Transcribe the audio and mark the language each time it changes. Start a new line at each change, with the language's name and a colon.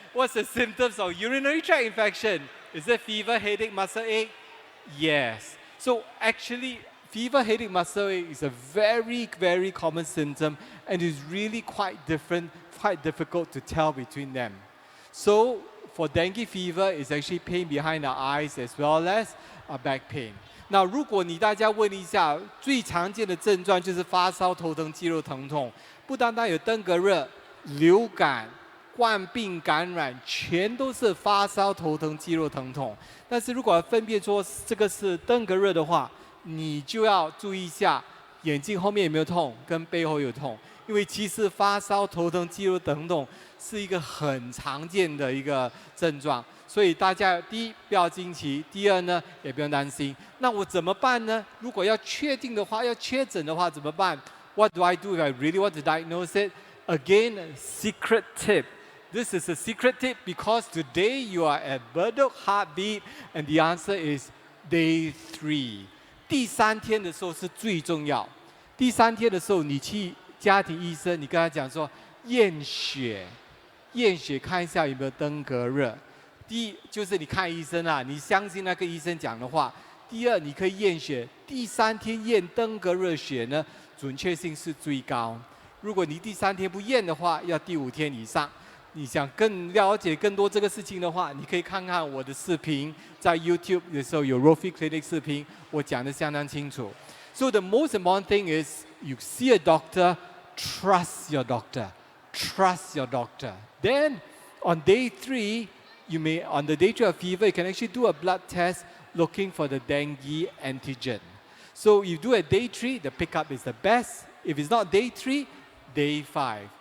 English: What's the symptoms of urinary tract infection? Is it fever, headache, muscle ache? Yes. So actually, fever, headache, muscle ache is a very, very common symptom and is really quite different, quite difficult to tell between them. So for dengue fever, it's actually pain behind the eyes as well as back pain.
Chinese: 那如果大家问一下，最常见的症状就是发烧、头疼、肌肉疼痛，不单单有登革热、流感、冠病感染，全都是发烧、头疼、肌肉疼痛。但是如果要分辨出这个是登革热的话，你就要注意一下眼睛后面有没有痛，跟背后有痛，因为其实发烧、头疼、肌肉疼痛是一个很常见的一个症状。所以大家第一不要惊奇，第二呢也不用担心。那我怎么办呢？如果要确定的话，要确诊的话怎么办
English: ？What do I do if I really want to diagnose it? Again, a secret tip. This is a secret tip because today you are at Bedok Heartbeat, and the answer is day 3.
Chinese: 第3天的时候是最重要。第3天的时候，你去家庭医生，你跟他讲说验血看一下有没有登革热。第一就是你看医生啊，你相信那个医生讲的话。第二，你可以验血。第3天验登革热血呢，准确性是最高。如果你第3天不验的话，要第5天以上。你想更了解更多这个事情的话，你可以看看我的视频，在 YouTube 的时候有 Rofi Clinic 视频，我讲得相当清楚。
English: So the most important thing is you see a doctor, trust your doctor, trust your doctor. Then on day 3, on the day 3 of fever, you can actually do a blood test looking for the dengue antigen. So you do at day 3, the pickup is the best. If it's not day 3, day 5.